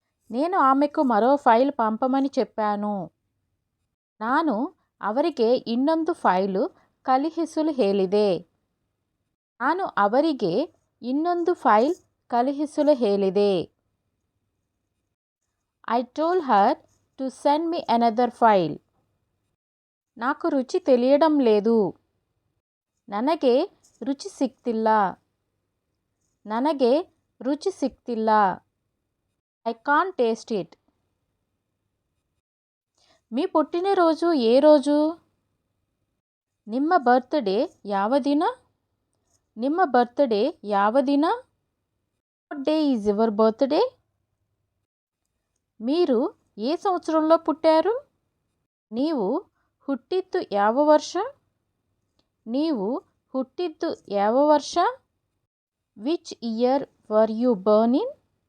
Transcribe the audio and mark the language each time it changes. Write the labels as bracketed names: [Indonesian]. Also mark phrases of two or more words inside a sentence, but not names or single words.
[Telugu] నేను ఆమెకు మరో ఫైల్ పంపమని చెప్పాను. [Kannada] ನಾನು ಅವರಿಗೆ ಇನ್ನೊಂದು ಫೈಲು ಕಳುಹಿಸಲು ಹೇಳಿದೆ. ನಾನು ಅವರಿಗೆ ಇನ್ನೊಂದು ಫೈಲ್ ಕಳುಹಿಸಲು ಹೇಳಿದೆ. [English] I told her to send me another file. [Telugu] నాకు రుచి తెలియడం లేదు. [Kannada] ನನಗೆ ರುಚಿ ಸಿಗ್ತಿಲ್ಲ. ನನಗೆ ರುಚಿ ಸಿಗ್ತಿಲ್ಲ. [English] I can't taste it. [Telugu] మీ పుట్టినరోజు ఏ రోజు? [Kannada] ನಿಮ್ಮ ಬರ್ತ್ಡೇ ಯಾವ ದಿನ? ನಿಮ್ಮ ಬರ್ತ್ಡೇ ಯಾವ ದಿನ? [English] What day is your birthday? [Telugu] మీరు ఏ సంవత్సరంలో పుట్టారు? [Kannada] ನೀವು ಹುಟ್ಟಿದ್ದು ಯಾವ ವರ್ಷ? ನೀವು ಹುಟ್ಟಿದ್ದು ಯಾವ ವರ್ಷ? [English] Which year were you born in?